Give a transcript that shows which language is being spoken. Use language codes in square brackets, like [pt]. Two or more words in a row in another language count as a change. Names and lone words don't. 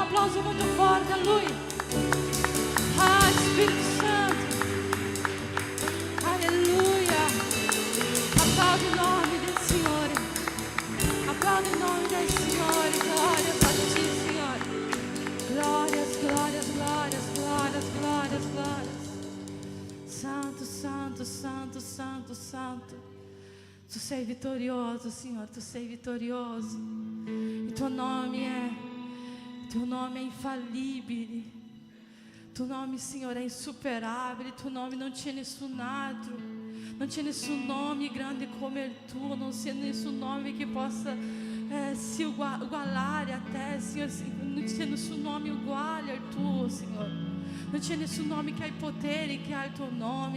[it] applauso molto forte a Lui. Ah, Spirito Santo. Alleluia. Applaudo il nome del Signore. Applaudo il nome del Signore. Gloria a Ti, Signore. [pt] Glórias, glórias, glórias, glórias, glórias, glórias. Santo, santo, santo, santo, santo. [it] Tu sei vitorioso, Senhor, Tu sei vitorioso. [pt] E Teu nome é infalível. Teu nome, Senhor, é insuperável. Teu nome não [it] c'è nessun altro. Non c'è nessun nome grande come il Tuo. Non c'è nessun nome che possa se ugualare a Te, Senhor. Non c'è nessun nome uguale al Tuo, Senhor. Non c'è nessun nome che ha il potere che ha il Tuo nome.